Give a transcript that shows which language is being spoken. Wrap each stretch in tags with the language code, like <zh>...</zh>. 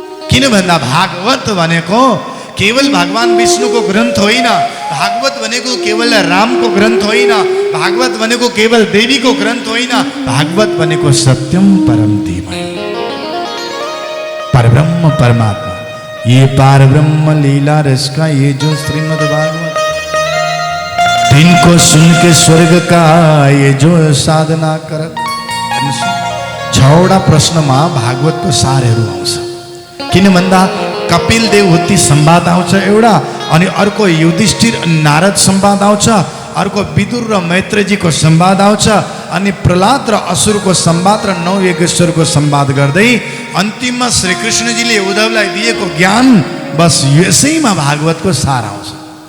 <ne>किन भन्दा भागवत भनेको केवल भगवान विष्णुको ग्रन्थ होइन, भागवत भनेको केवल रामको ग्रन्थ होइन, भागवत भनेको केवल देवीको ग्रन्थ होइन, भागवत भनेको सत्यम परम धीमहि, परब्रह्म परमात्मा।</ne> <hi>ये पारब्रह्म लीला रस का ये जो श्रीमद् भागवत, इनको सुन के स्वर्ग का ये जो साधना कर।</hi> <ne>6वटा प्रश्नमा भागवतको सारहरू आउँछ। किन भन्दा कपिल देवहूति संवाद आउँछ एउटा, अनि अर्को युधिष्ठिर नारद संवाद आउँछ, अर्को विदुर र मैत्रेयजीको संवाद आउँछ, अनि प्रहलाद र असुरको संवाद र 9 यज्ञेश्वरको संवाद गर्दै अन्तिममा श्रीकृष्णजीले उद्धवलाई दिएको ज्ञान, बस यसैमा भागवतको सार आउँछ।</ne>